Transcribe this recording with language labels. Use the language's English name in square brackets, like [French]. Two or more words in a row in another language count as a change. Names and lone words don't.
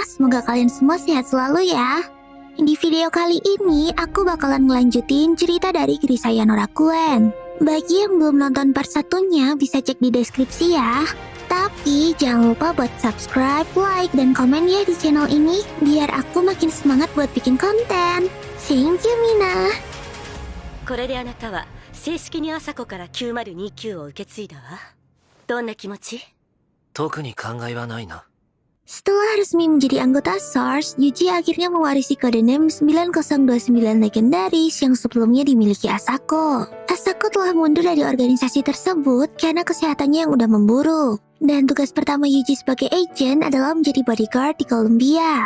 [Indonesian] Semoga kalian semua sehat selalu ya. Di video kali ini, aku bakalan ngelanjutin cerita dari Grisaya Norakuen. Bagi yang belum nonton part satunya, bisa cek di deskripsi ya. Tapi jangan lupa buat subscribe, like, dan komen ya di channel ini, biar aku makin semangat buat bikin konten. [English] Thank you, Mina. [Japanese] これであなたは正式に朝子から9029を受け継いだわ。どんな気持ち？特に考えはないな。 [Indonesian] Setelah resmi menjadi anggota SARS, Yuji akhirnya mewarisi codename 9029 legendaris yang sebelumnya dimiliki Asako. Asako telah mundur dari organisasi tersebut karena kesehatannya yang udah memburuk. Dan tugas pertama Yuji sebagai agent adalah menjadi bodyguard di Columbia.